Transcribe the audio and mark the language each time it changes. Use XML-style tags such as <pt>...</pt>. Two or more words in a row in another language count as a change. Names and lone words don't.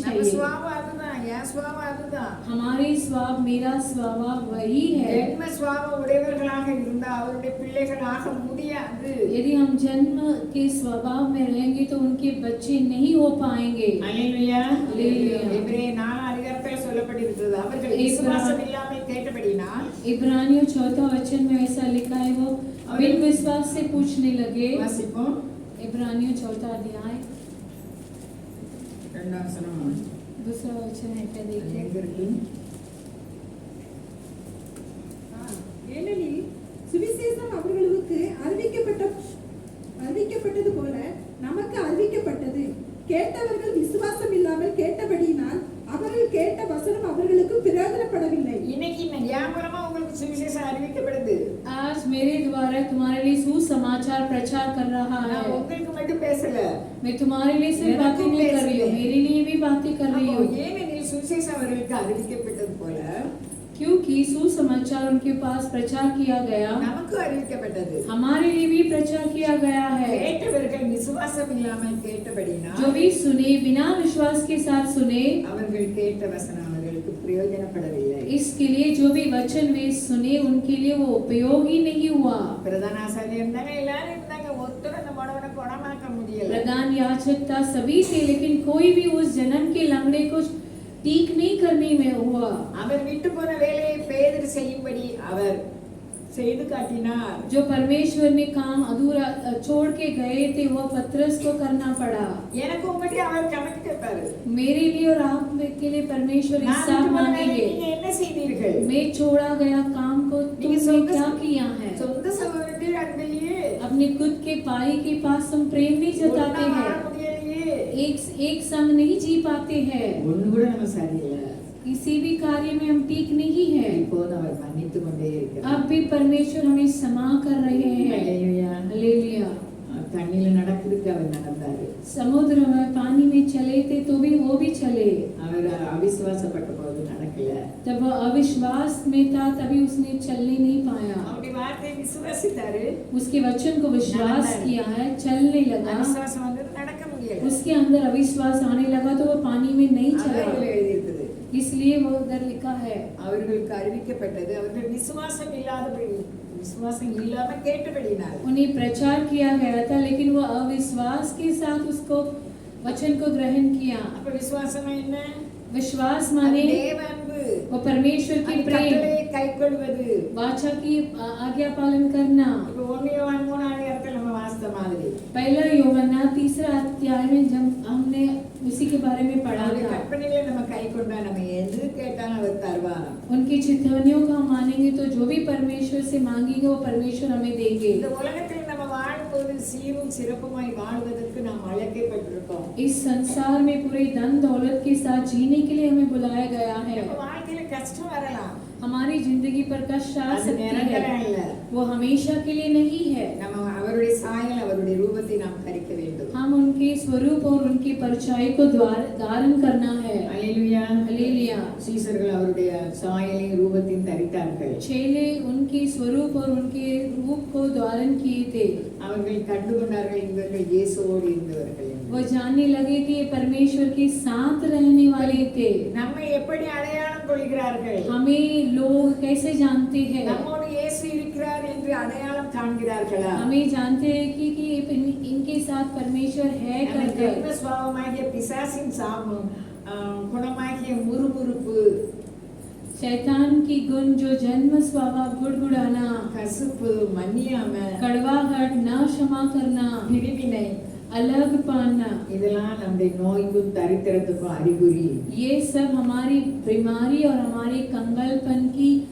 <ta>நம்ம</ta> <hi>चाहिए।</hi> <ta>சுபாவம் அதுதான். என் சுபாவம் அதுதான்.</ta> <hi>हमारी स्वभाव, मेरा स्वभाव वही है।</hi> <ta>ஜென்ம சுபாவம் உடையவர்களாக இருந்தா அவருடைய பிள்ளைகளாக முடியாது.</ta> <hi>यदि हम जन्म के स्वभाव में रहेंगे तो उनके बच्चे नहीं हो पाएंगे।</hi> <ta>அல்லேலூயா. அல்லேலூயா. எபிரேயர் 4 அதிகாரத்தில் சொல்லப்பட்டிருக்கிறது, அவர்கள் விசுவாசம் இல்லாமல் கேட்டபடினால்.</ta> <hi>इब्रानियों 4 वचन में ऐसा लिखा है, वो बिन विश्वास से पूछने लगे।</hi> <ta>வாசிப்போம்.</ta> <hi>इब्रानियों 4 अध्याय</hi> <ta>2ஆம் வசனம்.</ta> <hi>2 वचन है, क्या</hi> <ta>அது</ta> <hi>देखिए।</hi> <ta>எங்க இருக்கு? ஏனெனில் சுவிசேஷம் அவர்களுக்கு அறிவிக்கப்பட்டது போல நமக்கு அறிவிக்கப்பட்டது. கேட்டவர்கள் விசுவாசம் இல்லாமல் கேட்டபடியினால் அவர்கள் கேட்ட வசனம் அவர்களுக்கு பிரயோஜனப்படவில்லை. இன்னைக்கு என் மூலமா உங்களுக்கு சுவிசேஷம் அறிவிக்கப்படுது.</ta> <hi>आज मेरे द्वारा तुम्हारे लिए सुसमाचार प्रचार कर रहा है।</hi> <ta>நான் உங்களுக்கு மட்டும் பேசல,</ta> <hi>मैं तुम्हारे लिए सिर्फ बातें नहीं कर रही हूँ, मेरे लिए भी बातें कर रही हूँ।</hi> <ta>ஏனெனில் சுவிசேஷம் அவர்களுக்கு அறிவிக்கப்பட்டது போல</ta> <hi>क्योंकि सुसमाचार उनके पास प्रचार किया गया,</hi> <ta>நமக்கு அறிவிக்கப்பட்டது.</ta> <hi>हमारे लिए भी प्रचार किया गया है।</hi> <ta>கேட்டவர்கள் விசுவாசம் இல்லாமல் கேட்டபடினால்</ta> <hi>जो भी सुने बिना विश्वास के साथ सुने,</hi> <ta>அவர்கள் கேட்ட வசனம் அவர்களுக்கு பிரயோஜனப்படவில்லை.</ta> <hi>इसके लिए जो भी वचन वे सुने उनके लिए वो उपयोगी नहीं हुआ।</hi> <ta>பிரதான ஆசாரியர் இருந்தாங்க, எல்லாரும் இருந்தாங்க, ஒருத்தர் அந்த மடவனை குணமாக்க முடியல.</ta> <hi>प्रधान याजक था, सभी थे, लेकिन कोई भी उस जन्म के लंगड़े को ठीक नहीं करने में हुआ।</hi> <ta>அவர் விட்டு போன வேலையை பேதுரு செய்யும்படி அவர் செய்து காட்டினார்.</ta> <hi>जो परमेश्वर ने काम अधूरा छोड़ के गए थे, वो पतरस को करना पड़ा।</hi> <ta>எனக்கு உங்ககிட்ட அவர் கணக்கு கேட்பாரு.</ta> <hi>मेरे लिए और आप के लिए परमेश्वर</hi> <ta>நான்</ta> <hi>हिसाब</hi> <ta>விட்டு போன வேலையை</ta> <hi>मांगेंगे।</hi> <ta>நீங்க என்ன செய்தீர்கள்?</ta> <hi>मैं छोड़ा गया काम को तुमने क्या किया है?</hi> <ta>சொந்த சகோதரர்கள் அன்பிலேயே</ta> <hi>अपने खुद के भाई के पास हम प्रेम नहीं जताते</hi> <ta>ஒண்ணா வாழ</ta> <hi>हैं,</hi> <ta>முடியலையே.</ta> <hi>एक संग नहीं जी पाते हैं,</hi> <ta>ஒண்ணு கூட நம்ம சரியில்லை.</ta> <hi>किसी भी कार्य में हम ठीक नहीं है।</hi> <ta>இப்போது அவர் மன்னித்து கொண்டே இருக்கிறார்.</ta> <hi>अब भी परमेश्वर हमें क्षमा कर रहे हैं।</hi> <ta>அல்லேலூயா.</ta> <hi>हालेलुया।</hi> <ta>தண்ணியில நடக்கிறதுக்கு அவர் நடந்தாரு.</ta> <hi>समुद्र में पानी में चले थे तो भी वो भी चले।</hi> <ta>அவர் அவிசுவாசப்பட்ட போது நடக்கல.</ta> <hi>जब वो अविश्वास में था तभी उसने चलने नहीं पाया।</hi> <ta>அவருடைய வார்த்தையை விசுவாசித்தாரு.</ta> <hi>उसके वचन को विश्वास किया है, चलने लगा।</hi> <ta>அவிசுவாசம் வந்து நடக்க முடியல.</ta> <hi>उसके अंदर अविश्वास आने लगा तो वो पानी में नहीं</hi> <ta>அதான்</ta> <hi>चला,</hi> <ta>இதுல எழுதியிருக்குது.</ta> <hi>इसलिए वो उधर लिखा है।</hi> <ta>அவர்களுக்கு அறிவிக்கப்பட்டது, அவர்கள் விசுவாசம் இல்லாம கேட்டபடினால்.</ta> <hi>उन्हें प्रचार किया गया था, लेकिन वो अविश्वास के साथ उसको वचन को ग्रहण किया।</hi> <ta>அப்ப விசுவாசம் என்ன?</ta> <hi>विश्वास माने</hi> <ta>தேவ அன்பு.</ta> <hi>वो परमेश्वर की</hi> <ta>அந்த</ta> <hi>प्रेम,</hi> <ta>கட்டளையை கைக்கொள்வது.</ta> <hi>वाचा की आज्ञा पालन करना।</hi> <ta>இப்ப 1 யோவான் 3 அதிகாரத்துல நம்ம வாசித்த மாதிரி</ta> <hi>पहला यूहन्ना 3 अध्याय में जब हमने उसी के बारे में पढ़ा</hi> <ta>அவருடைய</ta> <hi>था,</hi> <ta>கற்பனைகளை நம்ம கைக்கொண்டா நம்ம எது கேட்டாலும் அவர் தருவாராம்.</ta> <hi>उनकी चितवनियों को हम मानेंगे तो जो भी परमेश्वर से मांगेंगे वो परमेश्वर हमें देंगे।</hi> <ta>இந்த உலகத்தில் நம்ம வாழும்போது சீரும் சிறப்புமாய் வாழ்வதற்கு நாம் அழைக்கப்பட்டிருக்கோம்.</ta> <hi>इस संसार में पूरे धन दौलत के साथ जीने के लिए हमें बुलाया गया है।</hi> <ta>நம்ம வாழ்க்கையில கஷ்டம் வரலாம்,</ta> <hi>हमारी जिंदगी पर कष्ट आ</hi> <ta>அது</ta> <hi>सकती</hi> <ta>நிரந்தரம்</ta> <hi>है,</hi> <ta>இல்ல.</ta> <hi>वो हमेशा के लिए नहीं है।</hi> <ta>நம்ம அவருடைய சாயல் அவருடைய ரூபத்தை நாம் தரிக்க வேண்டும்.</ta> <hi>हम उनके स्वरूप और उनकी परछाई को धारण करना है।</hi> <ta>அல்லேலூயா.</ta> <hi>हालेलुया।</hi> <ta>சீசர்கள் அவருடைய சாயலையும் ரூபத்தையும் தரித்தார்கள்.</ta> <hi>चेले उनके स्वरूप और उनके रूप को धारण किए थे।</hi> <ta>அவர்கள் கண்டுகொண்டார்கள் இவர்கள் இயேசுவோடு இருந்தவர்கள் என்று.</ta> <hi>वो जानने लगे कि ये परमेश्वर के साथ रहने वाले थे।</hi> <ta>நம்மை எப்படி அடையாளம் கொள்கிறார்கள்?</ta> <hi>हमें लोग कैसे जानते हैं?</hi> <ta>நம்மோடு இயேசு இருக்கிறார் என்று அடையாளம் காண்கிறார்களா?</ta> <hi>हमें जानते हैं कि इनके साथ परमेश्वर है</hi> <ta>நம்ம</ta> <hi>करके।</hi> <ta>ஜென்ம சுபாவமாகிய பிசாசின் குணமாகிய முறுமுறுப்பு,</ta> <hi>शैतान की गुण जो जन्म स्वभाव गुड़गुड़ाना,</hi> <ta>கசுப்பு, மன்னியாம,</ta> <hi>कड़वाहट, न क्षमा करना,</hi> <ta>பிரிவினை,</ta> <hi>अलग पाना,</hi> <ta>இதெல்லாம் நம்முடைய நோய்க்கும் தரித்திரத்துக்கும் அறிகுறி.</ta> <hi>ये सब हमारी बीमारी और हमारे कंगालपन की</hi>